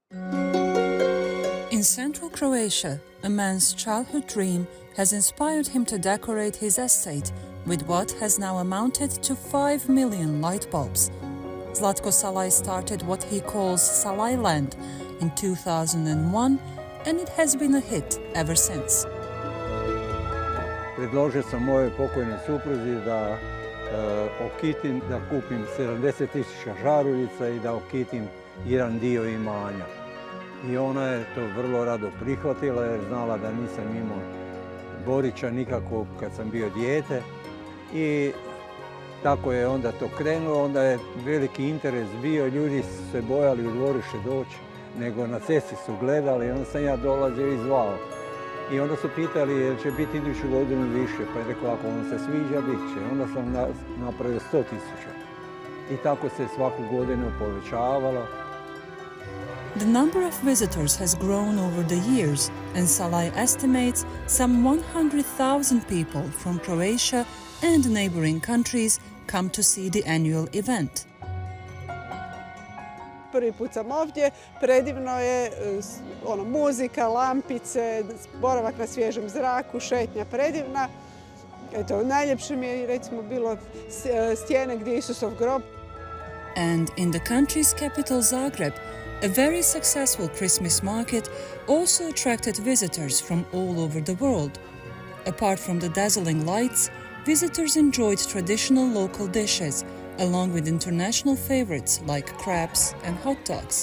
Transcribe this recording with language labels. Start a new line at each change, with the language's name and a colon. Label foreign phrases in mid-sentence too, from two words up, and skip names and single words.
English: In central Croatia, a man's childhood dream has inspired him to decorate his estate with what has now amounted to 5 million light bulbs. Zlatko Salaj started what he calls Salajland in 2001, and it has been a hit ever since.
Croatian: Predložio sam mojoj pokojnoj supruzi da okitim, da kupim 70.000 žaruljica i da okitim jedan dio imanja. I ona je to vrlo rado prihvatila jer znala da nisam imao Borića nikako kad sam bio dijete. I tako je onda to krenulo, onda je veliki interes bio, ljudi su se bojali u dvorište doći, nego na cesti su gledali, onda sam ja dolazio i zvao. I onda su pitali jel će biti iduću godinu više, pa je rekao ako vam se sviđa, bit će. Onda sam napravio 100.000. I tako se svaku godinu povećavalo.
English: The number of visitors has grown over the years, and Salaj estimates some 100,000 people from Croatia and neighboring countries come to see the annual event.
Croatian: Prvi put sam ovdje, predivno je, muzika, lampice, boravak na svježem zraku, šetnja predivna. Eto, najljepše mi je recimo bilo stijene gdje je Isusov grob.
English: And in the country's capital Zagreb, a very successful Christmas market also attracted visitors from all over the world. Apart from the dazzling lights, visitors enjoyed traditional local dishes, along with international favorites like crabs and hot dogs.